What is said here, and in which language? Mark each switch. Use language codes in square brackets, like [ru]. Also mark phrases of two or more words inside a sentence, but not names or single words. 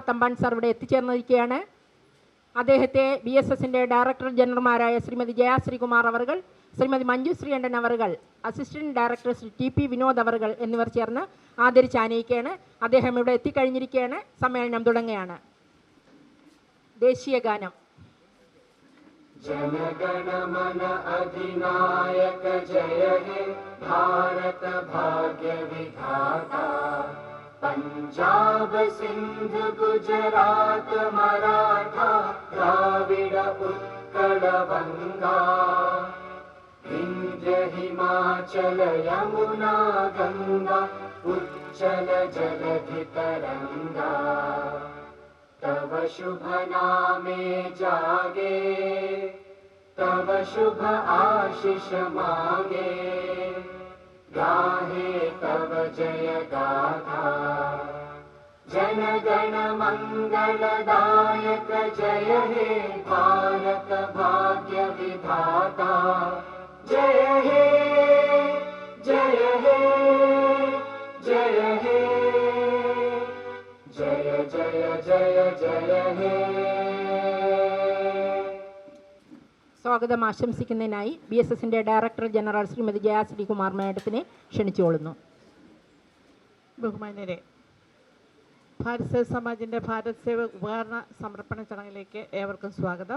[ml] തമ്പാൻ സാർ ഇവിടെ എത്തിച്ചേർന്നിരിക്കുകയാണ്. അദ്ദേഹത്തെ BSSൻ്റെ ഡയറക്ടർ ജനറൽമാരായ ശ്രീമതി ജയ ശ്രീകുമാർ അവർകൾ, ശ്രീമതി മഞ്ജു ശ്രീകണ്ഠൻ അവർകൾ, അസിസ്റ്റന്റ് ഡയറക്ടർ ശ്രീ TP വിനോദ് അവർകൾ എന്നിവർ ചേർന്ന് ആദരിച്ച് ആനയിക്കുകയാണ്. അദ്ദേഹം ഇവിടെ എത്തിക്കഴിഞ്ഞിരിക്കുകയാണ്. സമ്മേളനം തുടങ്ങുകയാണ്. ദേശീയ ഗാനം. [bn] জনগণমন অধিনায়ক জয় হে ভারত ভাগ্য বিধাতা, পাঞ্জাব সিন্ধু গুজরাট মরাঠা দ্রাবিড় উৎকল বঙ্গ, বিন্ধ্য হিমাচল যমুনা গঙ্গা উচ্ছল জলধি তরঙ্গ, তব শুভ নামে জাগে, তব শুভ আশিস মাগে, গাহে তব জয় গাথা। জন গণ মঙ্গলদায়ক জয় হে ভারত ভাগ্য বিধাতা, জয় হে জয় হে জয় হে জয় জয় জয় জয় হে. [ml] സ്വാഗതം ആശംസിക്കുന്നതിനായി BSSൻ്റെ ഡയറക്ടർ ജനറൽ ശ്രീമതി ജയ ശ്രീകുമാർ മാഡത്തിനെ ക്ഷണിച്ചുകൊള്ളുന്നു. ബഹുമാന്യരെ, ഭാരത് സേവക് സമാജിൻ്റെ ഭാരത് സേവക് ഉപകരണ സമർപ്പണ ചടങ്ങിലേക്ക് ഏവർക്കും സ്വാഗതം.